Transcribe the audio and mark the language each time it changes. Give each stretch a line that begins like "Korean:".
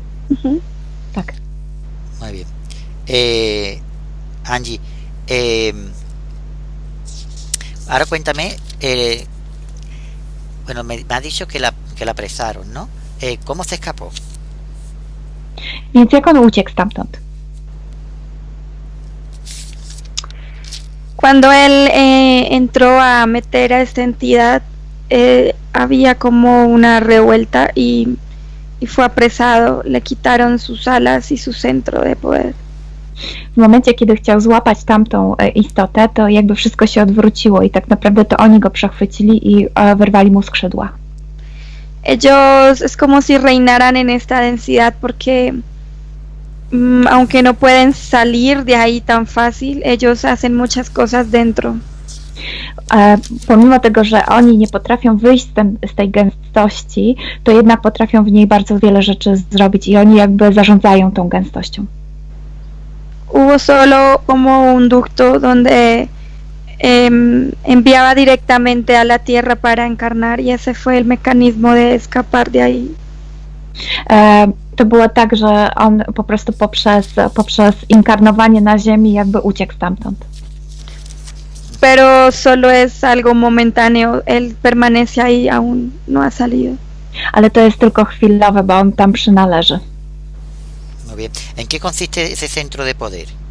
Polish: Mhm. Tak.
Spanish: Muy bien. Angie, ahora cuéntame, bueno, me has dicho que la apresaron, ¿no? ¿Cómo se escapó?
Polish: Więc jak on uciekł stamtąd?
Spanish: Cuando él entró a meter a esta entidad, había como una revuelta y fue apresado, le quitaron sus alas y su centro de poder.
Polish: W momencie, kiedy chciał złapać tamtą istotę, to jakby wszystko się odwróciło i tak naprawdę to oni go przechwycili i wyrwali mu skrzydła.
Spanish: Ellos es como si reinaran en esta densidad porque aunque no pueden salir de ahí tan fácil, ellos hacen muchas cosas dentro.
Polish: Pomimo tego, że oni nie potrafią wyjść z tej gęstości, to jednak potrafią w niej bardzo wiele rzeczy zrobić i oni jakby zarządzają tą gęstością.
Spanish: hubo solo como un ducto donde enviaba directamente a la Tierra para encarnar y ese fue el mecanismo de escapar de ahí.
Polish: To było tak, że on po prostu poprzez inkarnowanie na Ziemi jakby uciekł stamtąd.
Spanish: Pero solo es algo momentáneo, él permanece ahí, aún no ha salido.
Polish: Ale to jest tylko chwilowe, bo on tam przynależy.
Spanish: Muy bien. ¿En qué consiste ese centro de poder?